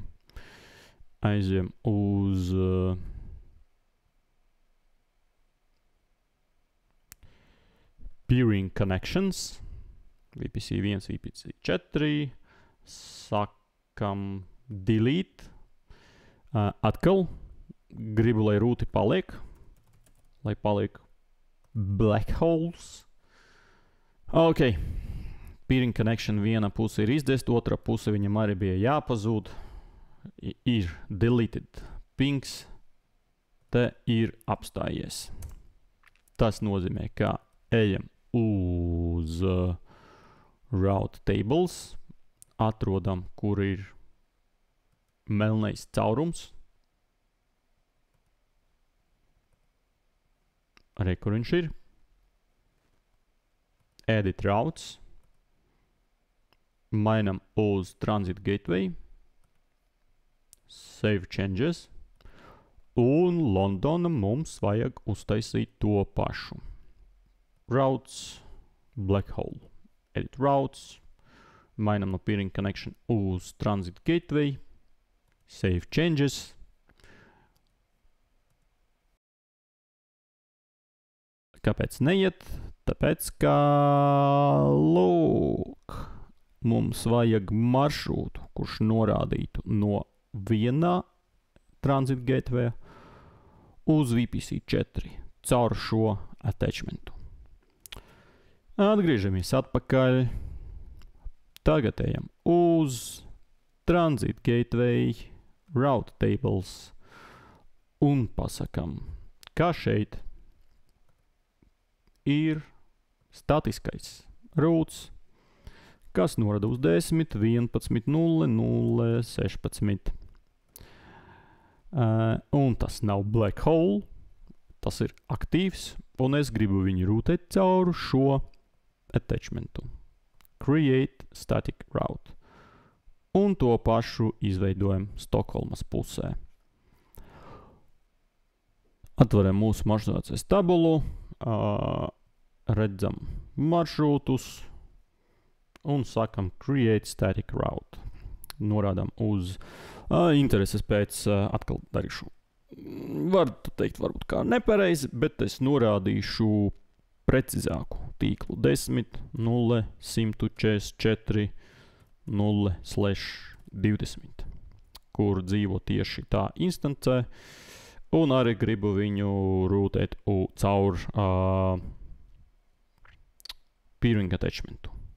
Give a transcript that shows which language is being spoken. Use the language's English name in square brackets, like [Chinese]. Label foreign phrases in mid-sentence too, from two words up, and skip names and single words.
[Latvian] Aizjam uz [English] peering connections, [Latvian] VPC 1, VPC 4, sakam delete, atkal gribu, lai rūti paliek, [English] black holes. [Latvian] Ok, [English] peering connection [Latvian] viena puse ir izdzēst, otra puse viņam arī bija jāpazūd, ir [English] deleted pings, [Latvian] te ir apstājies. Tas nozīmē, ka ejam uz [English] route tables, [Latvian] atrodam, kur ir melnais caurums. Arī, kur viņš ir. [English] Edit routes. [Latvian] Mainam uz [English] transit gateway. Save changes. [Latvian] Un Londonam mums vajag uztaisīt to pašu. [English] Routes, black hole. Edit routes. [Latvian] Mainam no [English] peering connection [Latvian] uz [English] transit gateway. Save changes. [Latvian] Kāpēc neiet? Tāpēc, ka, lūk, mums vajag maršrutu, kurš norādītu no vienā [English] transit gateway [Latvian] uz VPC 4 caur šo attachmentu. Atgriežamies atpakaļ. Tagad ejam uz [English] transit gateway, route tables [Latvian] un pasakam, kā šeit ir statiskais routes, kas norada uz 10, 11, 0, 0, 16. Un tas nav [English] black hole, [Latvian] tas ir aktīvs, un es gribu viņu rūtēt caur šo attachmentu. [English] Create static route. [Latvian] Un to pašu izveidojam Stokholmas pusē. Atveram mūsu maršrutācijas tabulu, redzam maršrutus un sakam [English] create static route. [Latvian] Norādām uz intereses pēc, atkal darīšu. Var teikt, varbūt kā nepareizi, bet es norādīšu precizāku tīklu 10, 0, 144, 0/20, kur dzīvo tieši tā instancē, un arī gribu viņu rūtēt caur [English] peering attachmentu.